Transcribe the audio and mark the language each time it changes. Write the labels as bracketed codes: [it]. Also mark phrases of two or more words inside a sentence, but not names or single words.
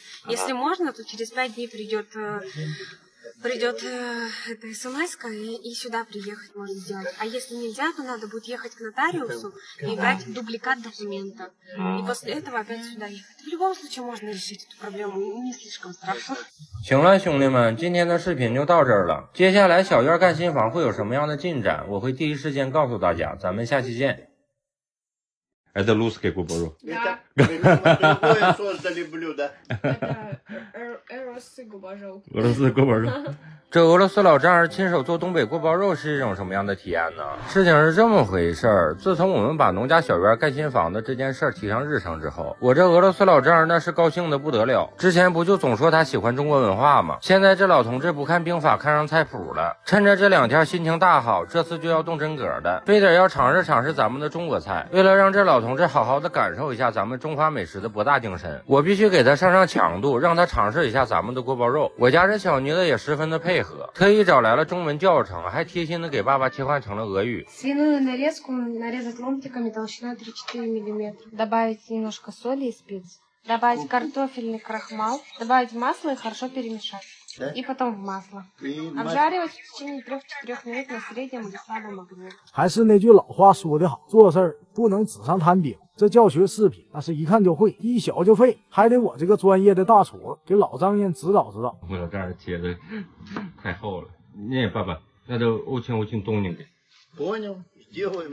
[ru] Если можно, то через 5 дней придет эта смс-ка и сюда приехать можно сделать. А если нельзя, то надо будет ехать к нотариусу и брать дубликат документа. И после этого опять сюда ехать. В любом случае можно решить эту проблему, не слишком страшно. [zh] 行了，兄弟们，今天的视频就到这儿了。接下来小院盖新房会有什么样的进展，我会第一时间告诉大家。咱们下期见。 [ru] Это русское кубару. Это другое создали блюдо. Русское кубару. [zh] 这俄罗斯老丈人亲手做东北锅包肉是一种什么样的体验呢？事情是这么回事儿，自从我们把农家小院盖新房子这件事儿提上日程之后，我这俄罗斯老丈人那是高兴的不得了。之前不就总说他喜欢中国文化吗？现在这老同志不看兵法看上菜谱了，趁着这2天心情大好，这次就要动真格的，非得要尝试咱们的中国菜。为了让这老同志好好的感受一下咱们中华美食的博大精深，我必须给他上强度，让他尝试一下咱们的锅包肉。我家这小妮子也十分的配合，特意找来了中文教程，还贴心的给爸爸切换成了俄语。 [ru] Свиную нарезку нарезать ломтиками толщиной 3-4 мм. Добавить немножко соли и специй. добавить картофельный крахмал, добавить масло и хорошо перемешать. Да? И потом в масло. Обжаривать в течение 3-4 минут на среднем или слабом огне. [zh] 还是那句老话说得好，做事儿不能纸上谈兵。这教学视频那是一看就会，一小就废，还得我这个专业的大厨给老丈人指导指导。我这儿切的太厚了，那爸爸，那就欧青冻进去。 [ru] Понял, сделаем.